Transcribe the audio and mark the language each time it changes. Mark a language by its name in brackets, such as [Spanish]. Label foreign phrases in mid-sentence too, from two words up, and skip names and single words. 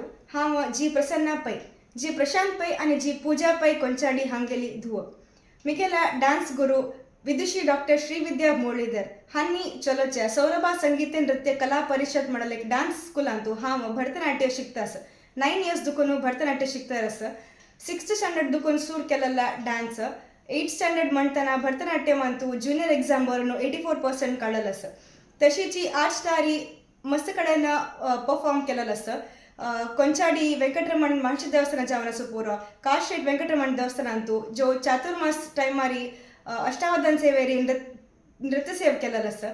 [Konkani] हांव जी प्रसन्ना पै, जी प्रशांत पै आनी जी पूजा पै कोंचाडी हांगेली धुव. मिगेला डान्स गुरू विदुषी डॉक्टर श्रीविद्या मुरलीधर हांनी चलोच्या सौरभा संगीत नृत्य कला परिषद म्हणून एक डान्स स्कूलांतू हांव भरतनाट्य शिकता आसा. 9 years दुखून भरतनाट्य शिकता आसा. 6th standard दुखून सूर केलेला डान्स. 8th standard म्हणटना भरतनाट्यमांतू ज्युनियर एग्जाम बरोवन 84% काडलेलो आसा. तशीची 8 तारी मस्त कडेन परफॉर्म केलेलो आसा. कोंचाडी वेंकटरमण मानसी देवस्थान जावन आसा पुरो. काशेट वेंकटरमण देवस्थानांतू जो चातुर्मास टायमारी अष्टावधान सेवेरी नृत्य सेव केलेलो आसा.